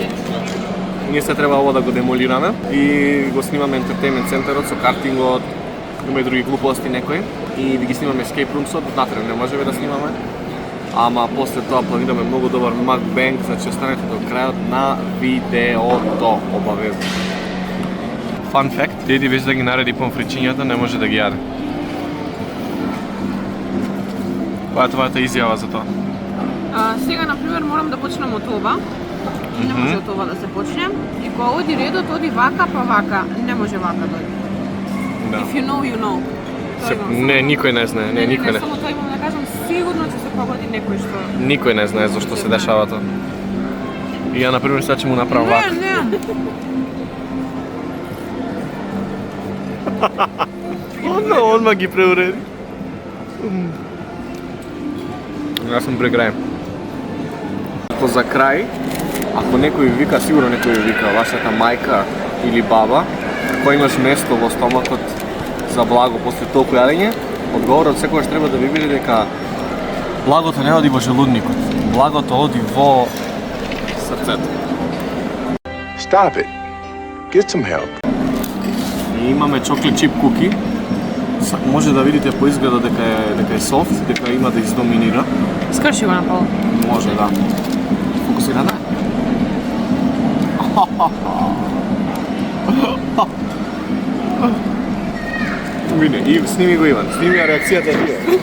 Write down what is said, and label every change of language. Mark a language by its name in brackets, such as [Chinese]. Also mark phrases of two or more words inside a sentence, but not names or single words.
[Macedonian] Ние се треба ово да го демолираме и го снимаме ентертеймент центарот со картингот, има и други глупости некои и ги снимаме escape roomсот, внатре не можеме да снимаме. Ама после тоа планираме многу добар mukbang, значи останете до крајот на видеото, обавезно. [English] Fun fact, [Macedonian] Теди веќе да ги нареди помфричињата, не може да ги јаде. Која е твојата изјава за тоа? Сега, например, морам да почнем од ова. Не може од ова да се почне. И кога оди редот, оди вака, па вака. Не може вака да оди. Да. [English] If you know, you know. [Macedonian] Не, никој не знае, никој не. Само тоа имам да кажам, сигурно ќе се погоди некој што... Никој не знае зашто се дешава тоа. И ја, например, сега ќе му направам вака. Не. Онма ги преуреди. Јас сум преграем. За крај, ако некој ви вика, сигурно некој ви вика, вашата мајка или баба, кој имаш место во стомакот за благо после толку јадење, одговорот секогаш треба да ви биде дека благото не оди во желудникот, благото оди во срцето. [English] Stop it. Get some help. [Macedonian] И имаме [English] chocolate chip cookie. [Macedonian] Може да видите по изгледа дека е софт, дека има да издоминира. Скрши го напол. Може, да. Фокусира, да. Види, и сними го Иван, сними ја реакцијата тие.